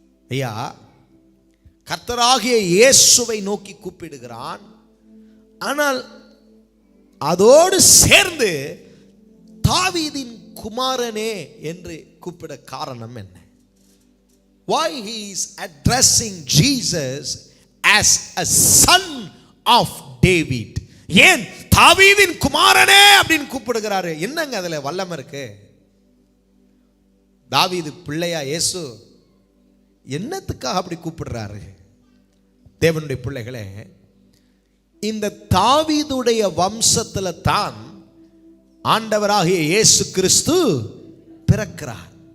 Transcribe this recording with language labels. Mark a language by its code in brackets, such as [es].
[ta] ஐயா, கர்த்தராகிய இயேசுவை நோக்கி கூப்பிடுகிறான். ஆனால் அதோடு சேர்ந்து தாவீதின் குமாரனே என்று கூப்பிட காரணம் என்ன? [en] Why he is addressing Jesus as a son of David? [ta] ஏன் தாவீதின் குமாரனே அப்படின்னு கூப்பிடுகிறாரு? என்னங்க அதுல வல்லமை இருக்கு? தாவீது பிள்ளையா இயேசு? என்னத்துக்காக அப்படி கூப்பிடுறாரு? தேவனுடைய பிள்ளைகளே, இந்த தாவீதுடைய வம்சத்துல தான் ஆண்டவராகிய இயேசு கிறிஸ்து பிறக்கிறார்.